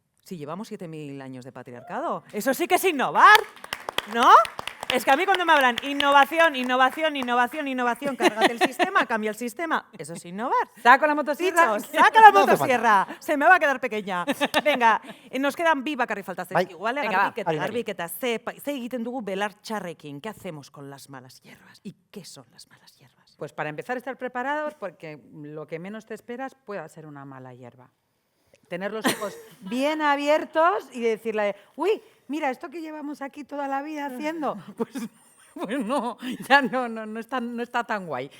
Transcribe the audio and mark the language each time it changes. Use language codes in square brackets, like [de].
[es] Si llevamos 7.000 años de patriarcado. Eso sí que es innovar, ¿no? Es que a mí cuando me hablan innovación, innovación, innovación, innovación, cárgate el sistema, cambia el sistema. Eso es innovar. Saco la motosierra. Dicho, saca la motosierra. Se me va a quedar pequeña. Venga, nos quedan [eu] bi bakarri falta zaizkigu, ¿vale? Garbiketa. Ze egiten dugu belar txarrekin. [es] ¿Qué hacemos con las malas hierbas? ¿Y qué son las malas hierbas? Pues para empezar a estar preparados, porque lo que menos te esperas puede ser una mala hierba. Tener los ojos bien abiertos y decirle, uy, mira, esto que llevamos aquí toda la vida haciendo, pues no, ya no está tan guay.